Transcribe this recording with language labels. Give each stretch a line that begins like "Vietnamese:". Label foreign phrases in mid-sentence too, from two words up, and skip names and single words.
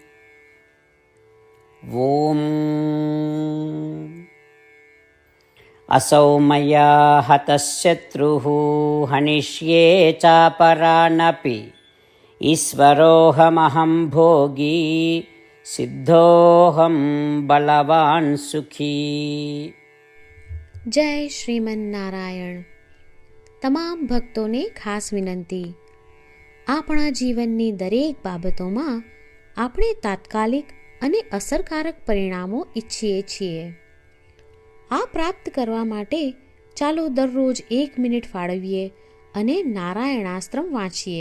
Sanskrit: ॐ असौ मया हतः शत्रुः हनिष्ये चापरानपि ईश्वरोऽहमहं भोगी सिद्धोऽहं बलवान् सुखी.
Gujarati: જય શ્રીમન્નારાયણ. તમામ ભક્તોને ખાસ વિનંતી: આપણા જીવનની દરેક બાબતોમાં આપણે તાત્કાલિક અને અસરકારક પરિણામો ઈચ્છીએ છીએ. આ પ્રાપ્ત કરવા માટે ચાલો દરરોજ 1 મિનિટ ફાળવીએ અને નારાયણાસ્ત્રમ વાંચીએ.